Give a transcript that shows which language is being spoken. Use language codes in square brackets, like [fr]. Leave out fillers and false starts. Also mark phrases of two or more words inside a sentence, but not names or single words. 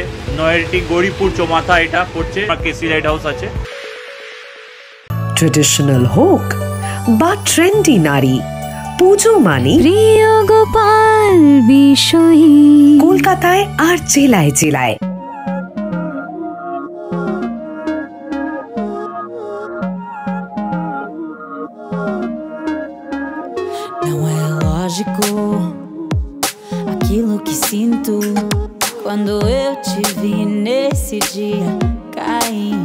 [bn] নৈহাটি গৌরীপুর চৌমাথা এটা পড়ছে, কেসি লাইট হাউস আছে। ট্রেডিশনাল হোক বা ট্রেন্ডি নারী, পুজো মানে প্রিয় গোপাল বিষয়ী কলকাতায় আর জেলায় জেলায়। [pt] Não é lógico aquilo que sinto quando eu te vi nesse dia cair.